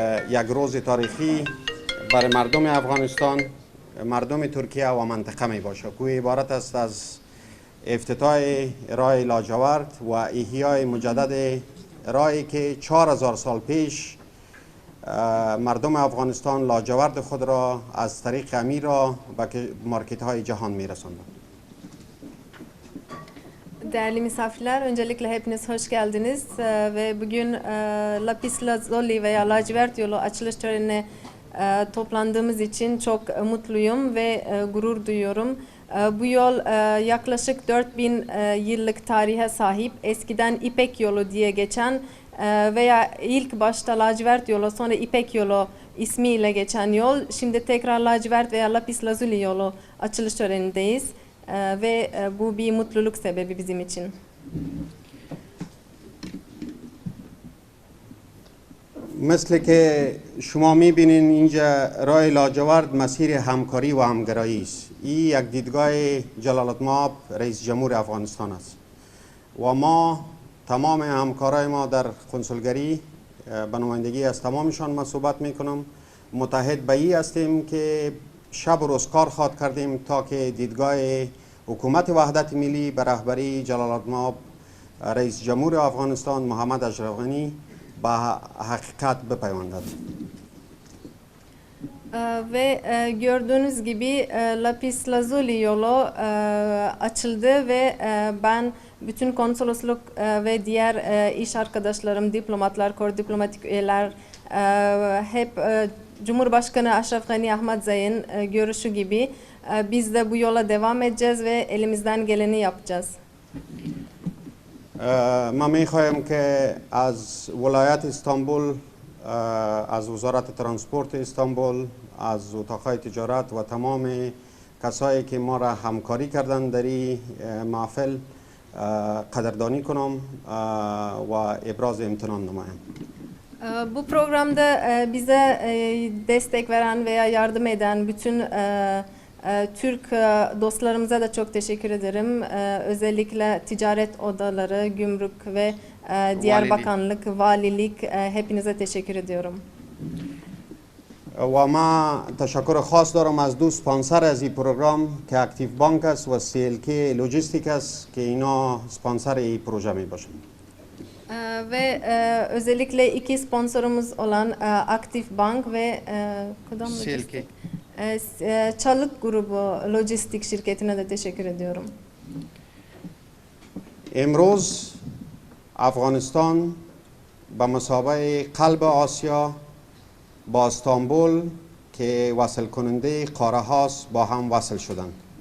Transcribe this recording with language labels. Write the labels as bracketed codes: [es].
[fa] یک روز تاریخی برای مردم افغانستان، مردم ترکیه و منطقه می باشه که عبارت است از افتتاح راه لاجورد و احیای مجدد راهی که 4000 سال پیش مردم افغانستان لاجورد خود را از طریق امیر را به مارکت های جهان می رساندند. [tr] Değerli misafirler, öncelikle hepiniz hoş geldiniz ve bugün Lapis Lazuli veya lacivert yolu açılış törenine toplandığımız için çok mutluyum ve gurur duyuyorum. Bu yol yaklaşık 4000 yıllık tarihe sahip, eskiden İpek yolu diye geçen veya ilk başta lacivert yolu sonra İpek yolu ismiyle geçen yol. Şimdi tekrar lacivert veya Lapis Lazuli yolu açılış törenindeyiz ve bu bir mutluluk sebebi bizim için. [fa] مثل که شما میبینین اینجا راه لاجورد مسیر همکاری و همگرایی است. این یک دیدگاه جلالتمآب رئیس جمهور افغانستان است و ما تمام همکارای ما در کنسولگری به نمایندگی از تمامشان ما صحبت میکنم، متحد به این هستیم که شب و روز کار خواد کردیم تا که دیدگاه حکومت وحدت ملی به رهبری جلالتمآب رئیس جمهور افغانستان محمد اشرف غنی به hakikat bepeyvandadır. [tr] Ve gördüğünüz gibi Lapis Lazuli yolu açıldı ve ben bütün konsolosluk ve diğer iş arkadaşlarım, diplomatlar, kor diplomatik üyeler hep Cumhurbaşkanı Ashraf Ghani Ahmadzai'nin görüşü gibi biz de bu yola devam edeceğiz ve elimizden geleni yapacağız. [fa] ما میخوایم که از ولایت استانبول، از وزارت ترانسپورت استانبول، از اتاقهای تجارت و تمام کسایی که ما را همکاری کردن در این محفل قدردانی کنم و ابراز امتنان نمایم. [tr] Bu programda bize destek veren veya yardım eden bütün Türk dostlarımıza da çok teşekkür ederim. Özellikle ticaret odaları, gümrük ve diğer bakanlık, valilik hepinize teşekkür ediyorum. [fa] و ما تشکر خاص دارم از دو سپانسر از این پروگرام که اکتیو بانک است و CLK لوجستیک است که اینا سپانسر این پروژه می باشند. [tr] Ve özellikle iki sponsorumuz olan Aktif Bank ve CLK. Çalık Grubu Lojistik şirketine de teşekkür ediyorum. [fa] امروز افغانستان به مثابه قلب آسیا با استانبول که وصل کننده قاره هاست با هم وصل شدند.